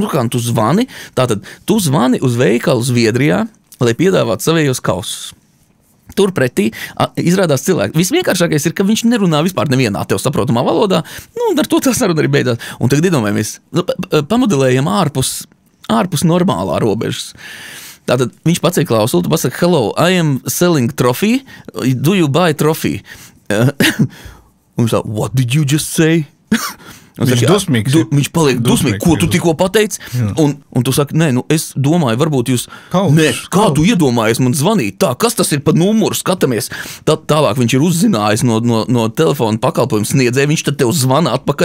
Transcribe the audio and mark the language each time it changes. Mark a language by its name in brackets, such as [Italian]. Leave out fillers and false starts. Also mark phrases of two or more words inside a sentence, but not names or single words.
[Latvian] Kā tu zvani uz veikalu Zviedrijā, lai piedāvātu savējos kausus. Turpretī izrādās cilvēki. Visvienkāršākais ir, ka viņš nerunā vispār nevienā tev saprotamā valodā, un ar to tā saruna arī beidzās. Un tagad iedomājamies, pamodelējam ārpus normālā robežas. Tātad viņš paceļ klausuli, tu pasaka, [English] hello, I am selling trophy, do you buy trophy? [Latvian] Un viņš tā, [English] what did you just say? [Latvian] Viņš dusmīgs. Viņš paliek dusmīgs, ko tu tikko pateici? Un tu saki, nē, es domāju, varbūt jūs... Kā tu iedomājies man zvanīt? Tā, kas tas ir pa numuru? Skatāmies. Tālāk viņš ir uzzinājis no telefona pakalpojumu sniedzēja, viņš tad tev zvana atpakaļ.